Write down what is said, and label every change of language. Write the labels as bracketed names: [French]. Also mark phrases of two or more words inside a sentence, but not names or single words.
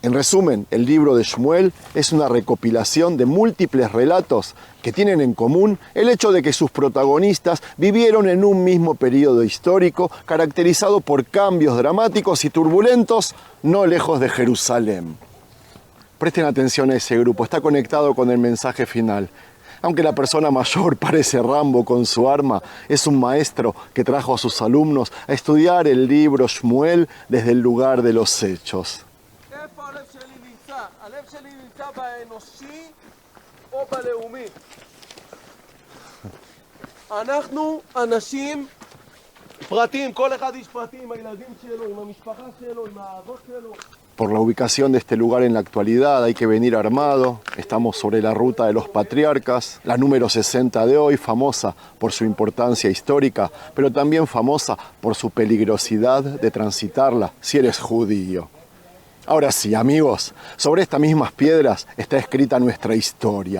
[Spanish] En resumen, el libro de Shmuel es una recopilación de múltiples relatos que tienen en común el hecho de que sus protagonistas vivieron en un mismo periodo histórico caracterizado por cambios dramáticos y turbulentos no lejos de Jerusalén. Presten atención a ese grupo, está conectado con el mensaje final. Aunque la persona mayor parece Rambo con su arma, es un maestro que trajo a sus alumnos a estudiar el libro Shmuel desde el lugar de los hechos. [Hebrew] אנחנו אנשים פרטיים, כל אחד איש פרטי עם הילדים שלו, עם המשפחה שלו, עם האבות שלו. [Spanish] Por la ubicación de este lugar en la actualidad hay que venir armado. Estamos sobre la ruta de los patriarcas, la número 60 de hoy, famosa por su importancia histórica, pero también famosa por su peligrosidad de transitarla si eres judío. Ahora sí, amigos, sobre estas mismas piedras está escrita nuestra historia.